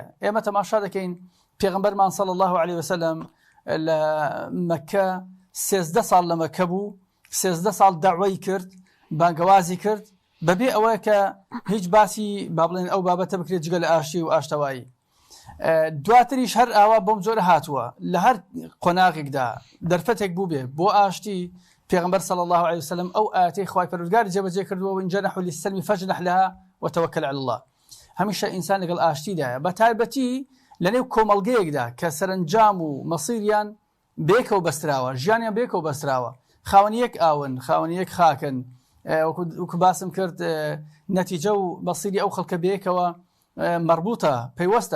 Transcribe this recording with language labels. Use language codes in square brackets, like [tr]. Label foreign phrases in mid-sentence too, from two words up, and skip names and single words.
[ckb] ئێمە تەماشا دەکەین پێغەمبەرمان [ar] صلی الله عليه وسلم [ckb] لە مەکە 13 ساڵ لە مەکە بوو، 13 ساڵ دەعوەی کرد، بانگەوازی کرد، بەبێ ئەوەیە کە هیچ باسی با بڵێن ئەو بابەتە بکرێت جگە لە ئاشتی و ئاشتەوایی. دواتریش هەر ئاوا بۆم جۆرە هاتووە، لە هەر قۆناغێکدا دەرفەتێک بوو بێ بۆ ئاشتی، پێغەمبەر [ar] صلی الله عليه وسلم [ckb] ئەو ئاەتەی خوای پەروەردگار جێبەجێ کردووە [ar] وإن جنحوا للسلم فاجنح لها وتوكل على الله. [ckb] هەمیشە ئینسان لەگەڵ ئاشتیدایە، بە تایبەتی لەنێو کۆمەڵگەیەکدا کە سەرنجام و مەسیریان بێکەوە بەستراوە، ژیانیان بێکەوە بەستراوە، خاوەنی یەک ئاون، خاوەنی یەک خاکن، وەکو باسم کرد نەتیجە و مەسیری ئەو خەڵکە بێکەوە مربوطە، پەیوەستە.